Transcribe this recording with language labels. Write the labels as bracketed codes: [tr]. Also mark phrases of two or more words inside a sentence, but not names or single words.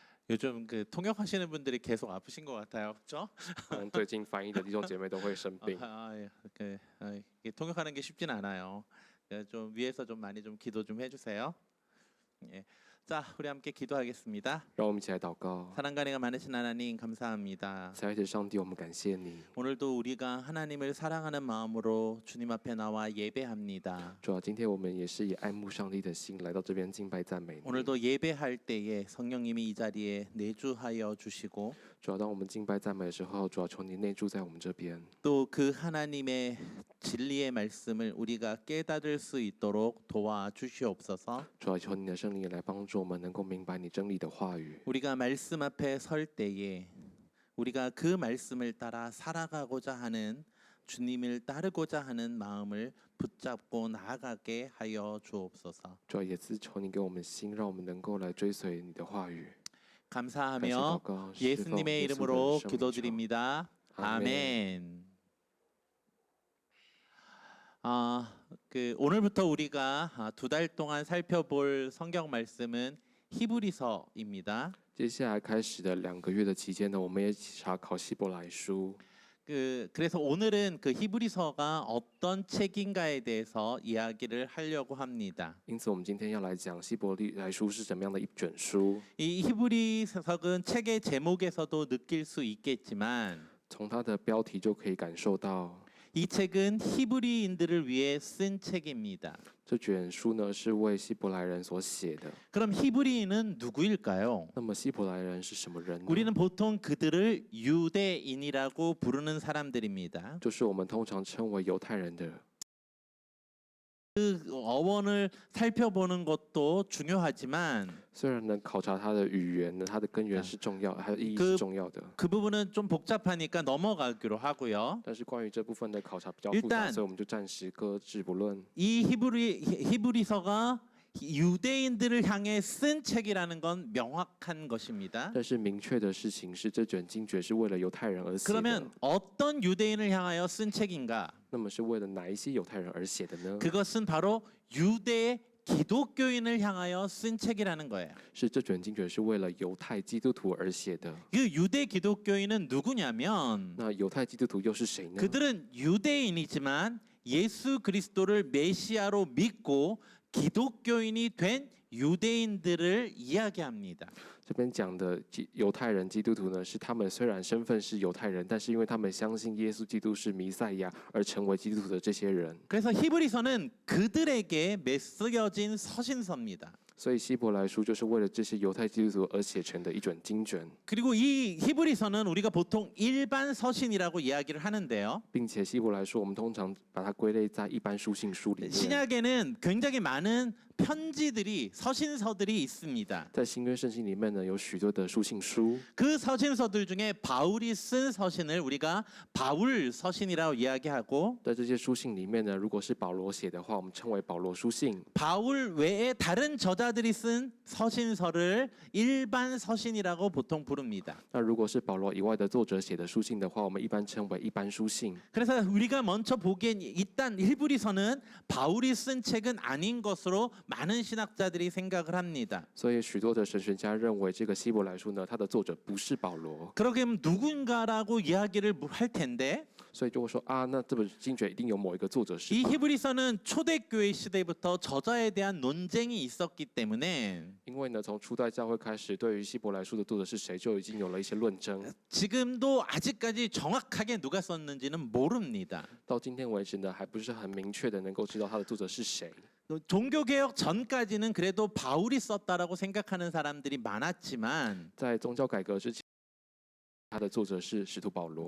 [ko] 요즘 그 통역하시는 분들이 계속 아프신 것 같아요, 그렇죠? [zh] 最近翻译的弟兄姐妹都会生病， [ko] 이게 통역하는 게 쉽진 않아요. 좀 위에서 좀 많이 좀 기도 좀 해주세요. 예. 자, 우리 함께 기도하겠습니다. [zh] 让我们一起来祷告。 [ko] 사랑가리가 많으신 하나님 감사합니다. [zh] 慈爱的上帝，我们感谢你。 [ko] 오늘도 우리가 하나님을 사랑하는 마음으로 주님 앞에 나와 예배합니다. [zh] 主啊，今天我们也是以爱慕上帝的心来到这边敬拜赞美你。 [ko] 오늘도 예배할 때에 성령님이 이 자리에 내주하여 주시고 [zh] 主啊，当我们敬拜赞美的时候，主啊，求你内住在我们这边。 [ko] 또 그 하나님의 진리의 말씀을 우리가 깨닫을 수 있도록 도와주시옵소서. [zh] 主啊，求你的圣灵也来帮助我们，能够明白你真理的话语。 [ko] 우리가 말씀 앞에 설 때에 우리가 그 말씀을 따라 살아가고자 하는 주님을 따르고자 하는 마음을 붙잡고 나아가게 하여 주옵소서. [zh] 主啊，也是求你给我们心，让我们能够来追随你的话语。 [ko] 감사하며 예수님의 이름으로 기도드립니다. 아멘. 오늘부터 우리가 2달 동안 살펴볼 성경 말씀은 히브리서입니다. [zh] 接下来开始的2个月的期间呢，我们也一起查考希伯来书。 [ko] 그래서 오늘은 그 히브리서가 어떤 책인가에 대해서 이야기를 하려고 합니다. [zh] 因此，我们今天要来讲希伯来书是怎么样的一卷书。 [ko] 이 히브리서는 책의 제목에서도 느낄 수 있겠지만 [zh] 从它的标题就可以感受到， [ko] 이 책은 히브리인들을 위해 쓴 책입니다. [zh] 这卷书呢是为希伯来人所写的。 [ko] 그럼 히브리인은 누구일까요? [zh] 那么希伯来人是什么人呢？ [ko] 우리는 보통 그들을 유대인이라고 부르는 사람들입니다. [zh] 就是我们通常称为犹太人的。 [ko] 그 어원을 살펴보는 것도 중요하지만 [zh] 虽然能考察它的语言呢，它的根源是重要，还有意义是重要的。 [ko] 그 부분은 좀 복잡하니까 넘어가기로 하고요. [zh] 但是关于这部分的考察比较复杂，所以我们就暂时搁置不论。 [ko] 이 히브리서가 유대인들을 향해 쓴 책이라는 건 명확한 것입니다. [zh] 但是明确的事情是，这卷经卷是为了犹太人而写的。 [ko] 그러면 어떤 유대인을 향하여 쓴 책인가? [zh] 那么是为了哪一些犹太人而写的呢？ [ko] 그것은 바로 유대 기독교인을 향하여 쓴 책이라는 거예요. [zh] 是这卷经卷是为了犹太基督徒而写的。 [ko] 그 유대 기독교인은 누구냐면 [zh] 那犹太基督徒又是谁呢？ [ko] 그들은 유대인이지만 예수 그리스도를 메시아로 믿고 기독교인이 된 유대인들을 이야기합니다. [zh] 这边讲的犹太人基督徒呢，是他们虽然身份是犹太人，但是因为他们相信耶稣基督是弥赛亚而成为基督徒的这些人。 [ko] 그래서 히브리서는 그들에게 메시어진 서신서입니다. [zh] 所以希伯来书就是为了这些犹太基督徒而写成的一卷经卷， [ko] 그리고 이 히브리서는 우리가 보통 일반 서신이라고 이야기를 하는데요. [zh] 并且希伯来书我们通常把它归类在一般书信书里面。 [ko] 신약에는 굉장히 많은 편지들이 서신서들이 있습니다. [zh] 在新约圣经里面呢，有许多的书信书。 [ko] 그 서신서들 중에 바울이 쓴 서신을 우리가 바울 서신이라고 이야기하고 [zh] 在这些书信里面呢，如果是保罗写的话，我们称为保罗书信。 [ko] 바울 외에 다른 저자들이 쓴 서신서를 일반 서신이라고 보통 부릅니다. [zh] 那如果是保罗以外的作者写的书信的话，我们一般称为一般书信。 [ko] 그래서 우리가 먼저 보기엔 일단 히브리서는 바울이 쓴 책은 아닌 것으로 많은 신학자들이 생각을 합니다. [zh] 所以许多的神学家认为，这个希伯来书呢，它的作者不是保罗。 [ko] 그러면 누군가라고 이야기를 할 텐데 [zh] 所以就会说啊，那这本经卷一定有某一个作者是 [ko] 이 [zh] 吧？ [ko] 히브리서는 초대교회 시대부터 저자에 대한 논쟁이 있었기 때문에 [zh] 因为呢，从初代教会开始，对于希伯来书的作者是谁，就已经有了一些论争。 [ko] 지금도 아직까지 정확하게 누가 썼는지는 모릅니다. [zh] 到今天为止呢，还不是很明确的能够知道他的作者是谁。 [ko] 종교개혁 전까지는 그래도 바울이 썼다라고 생각하는 사람들이 많았지만 [zh] 在宗教改革之前，他的作者是使徒保罗。